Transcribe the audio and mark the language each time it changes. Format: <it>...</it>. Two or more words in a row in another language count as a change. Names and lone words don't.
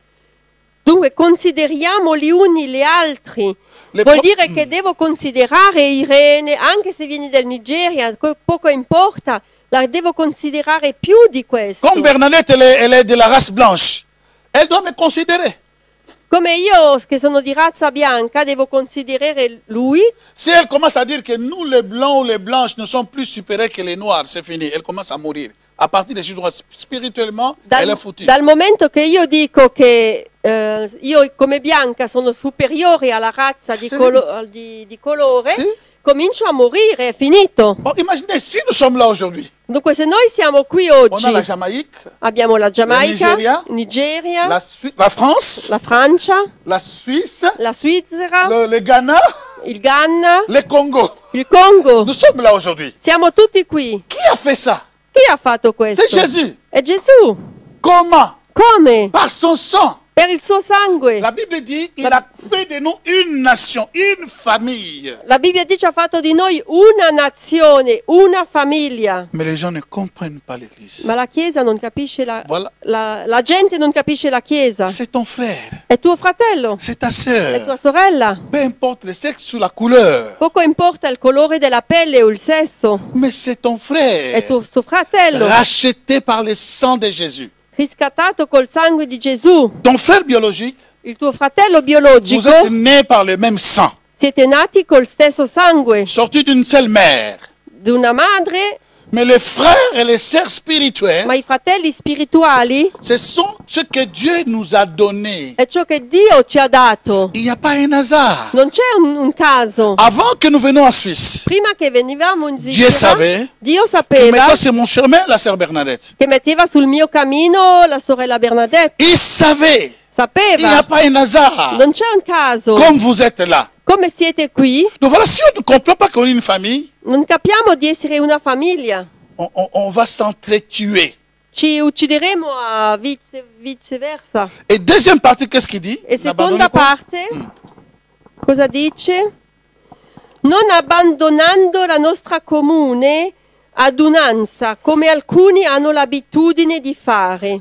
<it>Dunque consideriamo gli uni gli altri.</it> <fr>Le</fr> <it>Vuol pro- dire che devo considerare Irene, anche se viene dal Nigeria, poco importa, la devo considerare più di questo.</it> <fr>Comme Bernadette, elle est de la race blanche. Elle doit me considérer.</fr> <it>Come io, che sono di razza bianca, devo considerare lui.</it> <fr>Si elle commence à dire que nous, les blancs ou les blanches, ne sommes plus supérieurs que les noirs, c'est fini. Elle commence à mourir. À partir de ce jour, spirituellement, elle est foutue.</fr> <it>Dal momento che io dico che io come bianca sono superiore alla razza di, Sì. di colore, Sì. comincio a morire, è finito.</it> <fr>Bon, imaginez, si nous sommes là aujourd'hui,</fr> <it>Dunque se noi siamo qui</it> <fr>on</fr> <it>oggi,</it> <fr>a la Jamaïque,</fr> <it>abbiamo la Giamaica,</it> <fr>Nigeria,</fr> <it>Nigeria,</it> <fr>la France,</fr> <it>la Francia,</it> <fr>la Suisse,</fr> <it>la Svizzera,</it> <fr>le Ghana,</fr> <it>il Ghana,</it> <fr>le Congo.</fr> <it>il Congo.</it> <fr>Nous sommes là aujourd'hui.</fr> <it>Siamo tutti qui.</it> <fr>Qui a fait ça?</fr> <it>Chi ha fatto questo?</it> <fr>C'est Jésus.</fr> <it>È Gesù.</it> <fr>Comment?</fr> <it>Come?</it> <fr>Par son sang.</fr> <it>Per il suo sangue.</it> <fr>La Bible dit, il a fait de nous une nation, une famille.</fr> <it>La Bibbia dice ha fatto di noi una nazione, una famiglia.</it> <fr>Mais les gens ne comprennent pas l'Église.</fr> <it>Ma la Chiesa non capisce</it> <fr>Voilà.</fr> <it>la gente non capisce la Chiesa.</it> <fr>C'est ton frère,</fr> <it>È tuo fratello,</it> <fr>c'est ta</fr> <it>è</it> <fr>sœur.</fr> <it>tua sorella.</it> <fr>Peu importe le sexe ou la couleur,</fr> <it>Poco importa il colore della pelle o il sesso.</it> <fr>mais c'est ton</fr> <it>È</it> <fr>frère,</fr> <it>suo fratello,</it> <fr>racheté par le sang de Jésus.</fr> <it>riscattato col sangue di Gesù.</it> <fr>Ton frère biologique,</fr> <it>Il tuo fratello</it> <fr>vous</fr> <it>biologico,</it> <fr>êtes nés par le même sang,</fr> <it>siete nati col stesso sangue</it> <fr>sortis d'une seule mère.</fr> <it>di una madre,</it> <fr>Mais les frères et les sœurs spirituels,</fr> <it>ma i fratelli spirituali</it> <fr>ce sont ce que Dieu nous a donné.</fr> <it>è ciò che Dio ci ha dato.</it> <fr>Il n'y a pas un hasard.</fr> <it>Non c'è un caso.</it> <fr>Avant que nous venions en Suisse,</fr> <it>Prima che venivamo in</it> <fr>Dieu</fr> <it>Svizzera,</it> <fr>savait</fr> <it>Dio</it> <fr>que</fr> <it>sapeva</it> <fr>maintenant c'est mon chemin, la sœur Bernadette.</fr> <it>che metteva sul mio cammino la sorella Bernadette.</it> <fr>Il savait. Il n'y a</fr> <it>Sapeva.</it> <fr>pas un hasard.</fr> <it>Non c'è un caso.</it> <fr>Comme vous êtes là.</fr> <it>Come siete qui,</it> <fr>Donc voilà, si on ne comprend pas qu'on est une famille,</fr> <it>non capiamo di essere una famiglia.</it> <fr>on va s'entretuer.</fr> <it>Ci uccideremo a viceversa.</it> <fr>Et deuxième partie, qu'est-ce qu'il dit?</fr> <it>E</it> <fr>N'abandonnez</fr> <it>seconda</it> <fr>pas.</fr> <it>parte, cosa dice? Non abbandonando la nostra comune adunanza, come alcuni hanno l'abitudine di fare.</it>